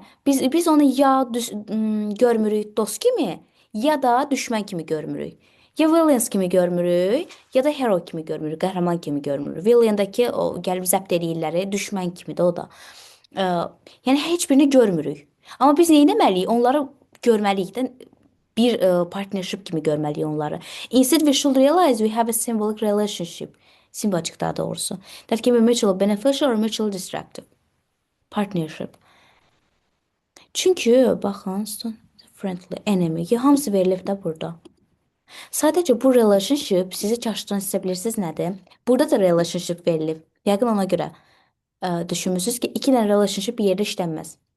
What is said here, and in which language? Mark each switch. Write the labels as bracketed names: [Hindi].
[Azerbaijani] Biz onu ya görmürük dost kimi, ya da düşmən kimi görmürük. Ya villains kimi görmürük, ya da hero kimi görmürük, qəhrəman kimi görmürük. Villaindakı o gəlib zəbt eləyirləri düşmən kimidir o da. Yəni heç birini görmürük. Amma biz nə etməliyik? Onları görməliyik də bir partnership kimi görməliyik onları. [English] Instead we should realize we have a symbolic relationship. [Azerbaijani] Simbolik daha doğrusu. [English] That can be mutually beneficial or mutually destructive. Partnership. [Azerbaijani] Çünki baxın, friendly, enemy, hamısı verilib də burada. Sadəcə bu relationship sizi çaşdıran sizə bilirsiniz nədir? Burada da relationship verilib. Yəqin ona görə düşünmüsünüz ki, iki dənə relationship bir yerdə işlənməz.